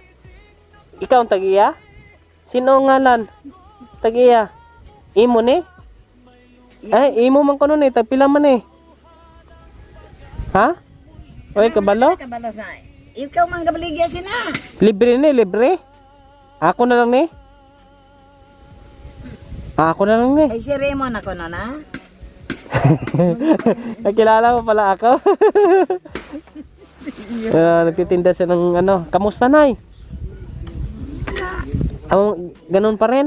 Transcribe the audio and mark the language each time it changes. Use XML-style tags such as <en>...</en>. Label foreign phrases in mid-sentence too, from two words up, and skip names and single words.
<ceb>Ikaw ang tagya? Sino ang ngalan? Tagya. Imo ni? Ay, imo man kuno ni, tagpila man ni. Ha? Oy, kabalo? Kabalo sa. Ikaw man gabaligya sina. Libre ni, libre. Ako na lang ni. Ako na lang ni. Ay si Raymond ako na na.</ceb> <tl>Nakilala mo pala ako. Nagtitinda siya ng ano. Kamusta nay? Ganun pa rin.</tl>